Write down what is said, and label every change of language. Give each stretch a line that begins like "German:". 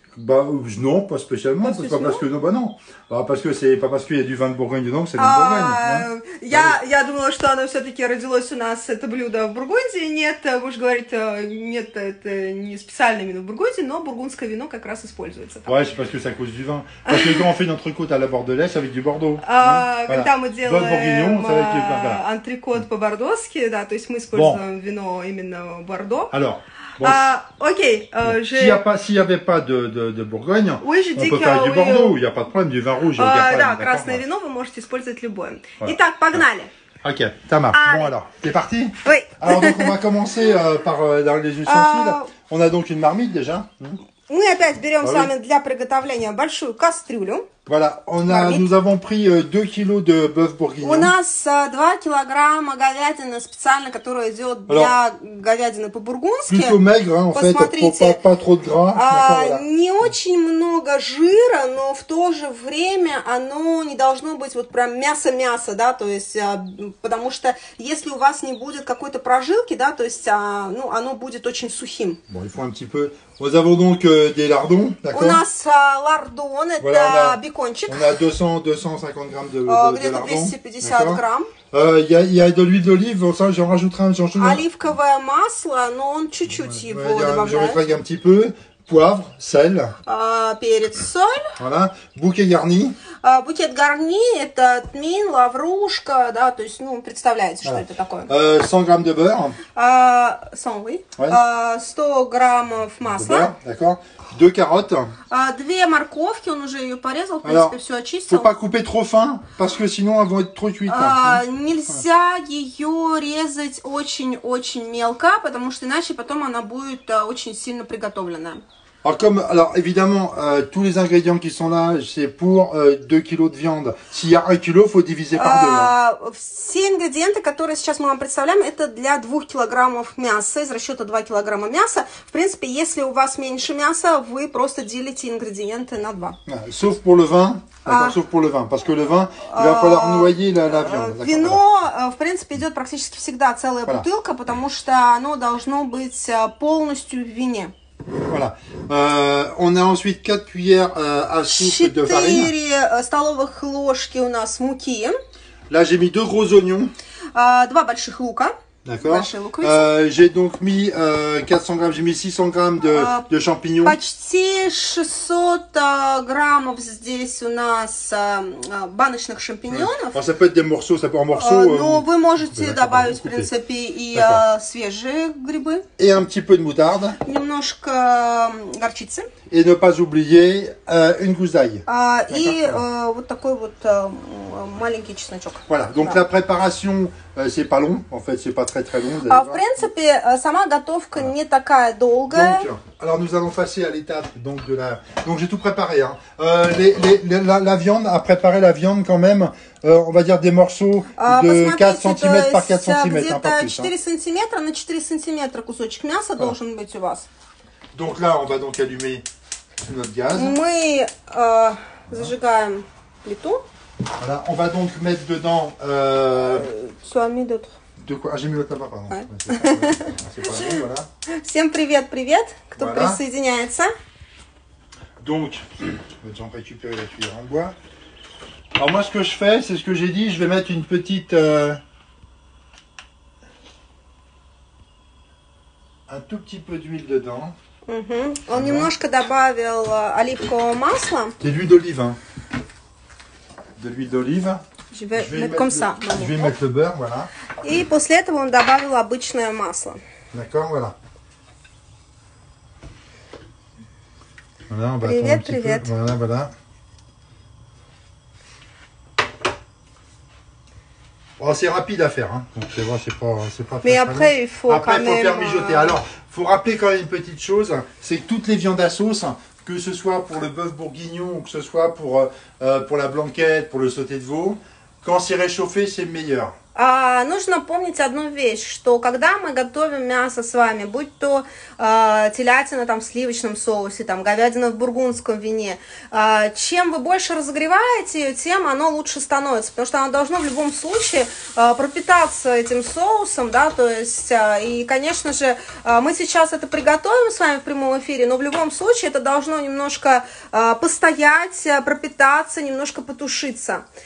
French: Bah non, pas spécialement, c'est pas parce que non, bah non, parce que c'est pas parce qu'il y a du vin de Bourgogne dedans que c'est du Bourgogne.
Russian: Я думала, что оно все-таки родилось у нас, это блюдо в Бургундии. Нет, вы же говорите, нет, это не специальное вино в Бургундии, но бургундское вино как раз используется.
French: Ouais, c'est parce que c'est à cause du vin. Parce que quand on fait notre côte à la bordelaise avec du Bordeaux.
Russian: Когда мы делаем антрикот по-бордоски, да, то есть мы используем вино именно Бордо.
French: Alors. Bon,
Russian: окей.
French: S'il n'y avait pas de Bourgogne, on peut faire du Bordeaux, il n'y a pas de problème, du vin rouge.
Russian: Да, красное вино вы можете использовать любое. Итак, погнали.
French: Ok, ça marche. Bon alors, t'es parti? Oui. Alors donc on va commencer par dans les ustensiles. On a donc une marmite déjà.
Russian: Мы опять берем с вами для приготовления большую кастрюлю.
French: Voilà, nous avons pris 2 kilos de bœuf bourguignon.
Russian: У нас 2 килограмма говядины специально, которая идет для говядины по-бургундски.
French: Plutôt maigre, hein, en fait, pas trop de gras.
Russian: Не очень много жира, но в то же время оно не должно быть вот прям мясо-мясо, да, то есть, потому что если у вас не будет какой-то прожилки, да, то есть, ну, оно будет очень сухим.
French: Bon, il faut un petit peu. Nous avons donc des lardons, d'accord?
Russian: У нас лардон, это бекончик.
French: On a 250 grammes de lardons.
Russian: Где-то 250 грамм.
French: Il y a de l'huile d'olive, ça j'en rajouterai un.
Russian: Оливковое масло, но он чуть-чуть его добавляет.
French: Je mettrai un petit peu. Poivre, sel.
Russian: Перец, соль.
French: Voilà. Bouquet garni.
Russian: Букет гарни – это тмин, лаврушка, да, то есть, ну, представляете, что это такое.
French: 100 grammes de beurre.
Russian: 100, oui. 100 граммов масла.
French: D'accord. 2 carottes.
Russian: 2 морковки, он уже ее порезал, в принципе, все очистил.
French: Faut pas couper trop fin, parce que sinon elles vont être trop cuites.
Russian: Нельзя ее резать очень-очень мелко, потому что иначе потом она будет очень сильно приготовленная.
French: Alors évidemment, tous les ingrédients qui sont là, c'est pour 2 kilos de viande. S'il y a 1 kilo, faut diviser par 2.
Russian: Все ингредиенты, которые сейчас мы вам представляем, это для 2 килограммов мяса, из расчета 2 килограмма мяса. В принципе, если у вас меньше мяса, вы просто делите ингредиенты на 2.
French: Sauf pour le vin. Sauf pour le vin, parce que le vin, il va falloir noyer la viande.
Russian: Вино, в принципе, идет практически всегда целая бутылка, потому что оно должно быть полностью в вине.
French: Voilà. On a ensuite 4 cuillères à soupe de farine.
Russian: 4 столовых ложки у нас муки.
French: Là, j'ai mis 2 gros oignons.
Russian: 2 больших лука.
French: D'accord. J'ai donc mis 400 grammes, j'ai mis 600 grammes de champignons.
Russian: Почти 600 граммов здесь у нас баночных шампиньонов.
French: Ça peut être des morceaux, ça peut en morceaux.
Russian: Но вы можете добавить, в принципе, и свежие грибы.
French: Et un petit peu de moutarde.
Russian: Немножко горчицы.
French: Et ne pas oublier une gousse d'ail.
Russian: И вот такой вот маленький чесночок.
French: Voilà, donc la préparation, c'est pas long, en fait, c'est pas très long.
Russian: В принципе, сама готовка не такая долгая.
French: Donc, alors nous allons passer à l'étape donc de la. Donc j'ai tout préparé. Hein. La viande, à préparer la viande quand même, on va dire des morceaux de 4 cm par 4 cm, hein, pas plus. 4 сантиметра на 4 сантиметра кусочек мяса должен быть у вас. Donc là, on va donc allumer notre gaz. Мы зажигаем плиту. Voilà, on va donc mettre dedans. Tu as mis d'autres. De quoi? Ah, j'ai mis l'autre là-bas, pardon. Ouais. C'est pas bon, voilà.
Russian: Всем привет, кто
French: Voilà.
Russian: присоединяется.
French: Donc, je vais donc récupérer la cuillère en bois. Alors moi, ce que je fais, c'est ce que j'ai dit, je vais mettre une petite... un tout petit peu d'huile dedans. Он немножко добавил оливкового масла. C'est de l'huile d'olive, hein. De l'huile d'olive. Je vais mettre comme ça. Je vais mettre le beurre, voilà. И после этого он добавил обычное масло. D'accord, voilà. Voilà, on va
Russian: Привет,
French: attendre un petit
Russian: привет.
French: peu. Voilà, voilà. Oh, c'est rapide à faire, hein. Donc c'est vrai, c'est pas Mais après, long. il faut Après, quand il faut même... faire mijoter. Alors, faut rappeler quand même une petite chose, c'est que toutes les viandes à sauce, que ce soit pour le bœuf bourguignon ou que ce soit pour la blanquette, pour le sauté de veau, quand c'est réchauffé, c'est meilleur.
Russian: Нужно помнить одну вещь, что когда мы готовим мясо с вами, будь то телятина там, в сливочном соусе, там, говядина в бургундском вине, чем вы больше разогреваете ее, тем оно лучше становится, потому что оно должно в любом случае пропитаться этим соусом, да, то есть, и, конечно же, мы сейчас это приготовим с вами в прямом эфире, но в любом случае это должно немножко постоять, пропитаться, немножко потушиться.